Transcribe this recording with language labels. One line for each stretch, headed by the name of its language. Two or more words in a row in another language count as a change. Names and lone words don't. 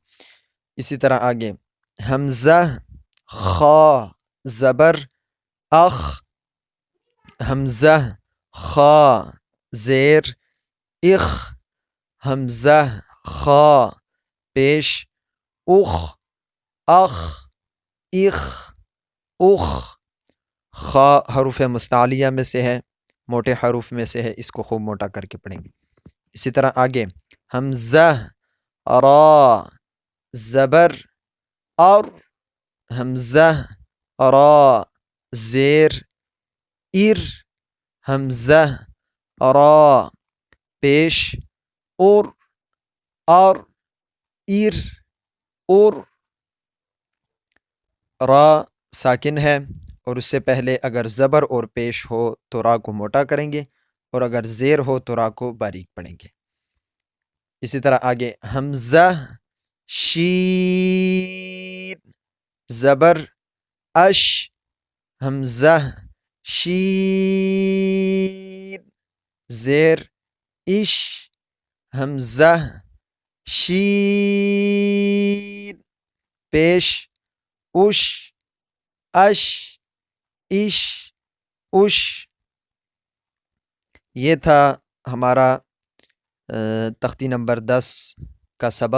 Urdu: اسی طرح آگے حمزہ خا زبر اخ، حمزہ خا زیر اخ، حمزہ خا پیش اخ، اخ اخ اخ۔ خا حروف مستعلیہ میں سے ہے، موٹے حروف میں سے ہے، اس کو خوب موٹا کر کے پڑھیں گے۔ اسی طرح آگے حمزہ را زبر اور، حمزہ را زیر ار، حمزہ را پیش اور ار اور۔ را ساکن ہے اور اس سے پہلے اگر زبر اور پیش ہو تو را کو موٹا کریں گے، اور اگر زیر ہو تو را کو باریک پڑھیں گے۔ اسی طرح آگے حمزہ شین زبر اش، حمزہ شین زیر اش، حمزہ شین پیش اش، اش اش اش۔ یہ تھا ہمارا تختی نمبر 10 کا سبق۔